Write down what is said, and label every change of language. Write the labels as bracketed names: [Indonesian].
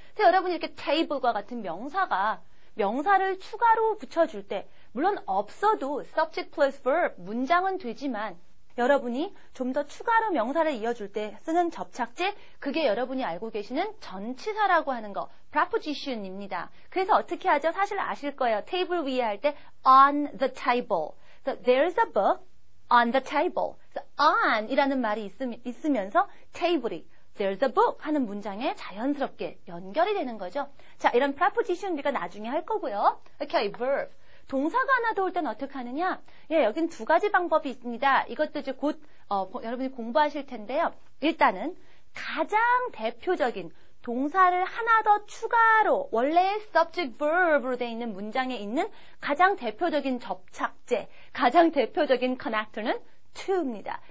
[Korean] 그래서 여러분이 이렇게 table과 같은 명사를 추가로 붙여줄 때 물론 없어도 subject plus verb 문장은 되지만 여러분이 좀 더 추가로 명사를 이어줄 때 쓰는 접착제, 그게 여러분이 알고 계시는 전치사라고 하는 거, preposition입니다. 그래서 어떻게 하죠? 사실 아실 거예요. 테이블 위에 할 때 [English] on the table. So there's a book on the table. [Korean] So on 이라는 말이 있으면서 table이 [English] there's a book [Korean] 하는 문장에 자연스럽게 연결이 되는 거죠. 자, 이런 preposition 우리가 나중에 할 거고요. 오케이, verb. 동사가 하나 더 올 때는 어떻게 하느냐? 예, 여긴 두 가지 방법이 있습니다. 이것도 이제 곧 여러분이 공부하실 텐데요. 일단은 가장 대표적인 동사를 하나 더 추가로 원래의 subject verb로 되어 있는 문장에 있는 가장 대표적인 접착제, 가장 대표적인 connector는 to입니다.